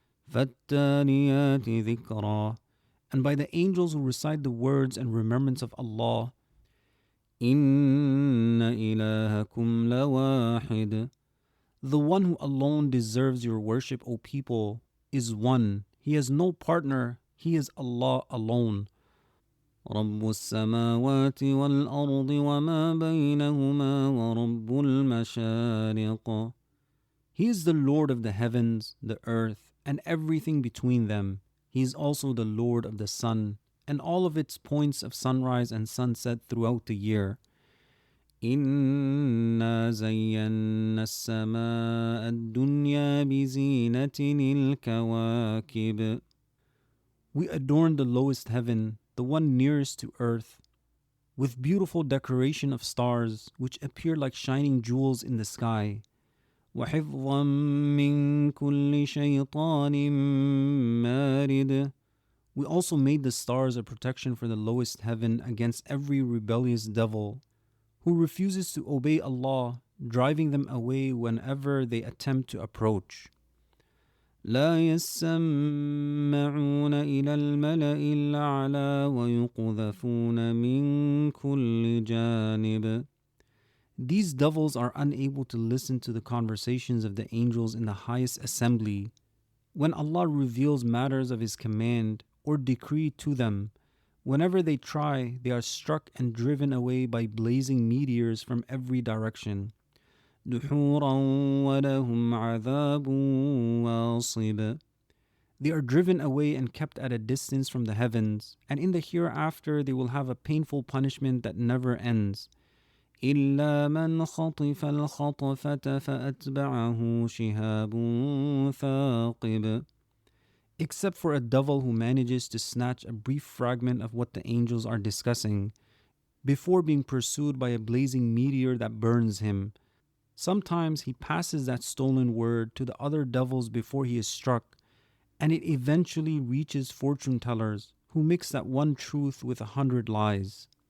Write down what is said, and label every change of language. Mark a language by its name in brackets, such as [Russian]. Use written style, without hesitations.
[Arabic] فَالتَّالِيَاتِ ذِكْرًا. [English] And by the angels who recite the words and remembrance of Allah. [Arabic] إِنَّ إِلَهَكُمْ لَوَاحِدٌ. [English] The one who alone deserves your worship, O people, is one. He has no partner. He is Allah alone. [Arabic] رب السماوات والأرض وما بينهما ورب المشارق. [English] He is the Lord of the heavens, the earth, and everything between them. He is also the Lord of the sun, and all of its points of sunrise and sunset throughout the year. [Arabic] إنا زينا السماء الدنيا بزينة الكواكب. [English] We adorn the lowest heaven, the one nearest to earth, with beautiful decoration of stars which appear like shining jewels in the sky. [Arabic] وحفظا من كل شيطان مارد. [English] We also made the stars a protection for the lowest heaven against every rebellious devil who refuses to obey Allah, driving them away whenever they attempt to approach. [Arabic] لا يسمعون إلى الملأ الأعلى ويقذفون من كل جانب. [English] These devils are unable to listen to the conversations of the angels in the highest assembly. When Allah reveals matters of His command or decree to them, whenever they try, they are struck and driven away by blazing meteors from every direction. [Arabic] دحورا ولهم عذاب واصب. [English] They are driven away and kept at a distance from the heavens, and in the hereafter they will have a painful punishment that never ends. [Arabic] إلا من خطف الخطفة فأتبعه شهاب ثاقب. [English] Except for a devil who manages to snatch a brief fragment of what the angels are discussing, before being pursued by a blazing meteor that burns him. Sometimes he passes that stolen word to the other devils before he is struck, and it eventually reaches fortune tellers who mix that one truth with 100 lies.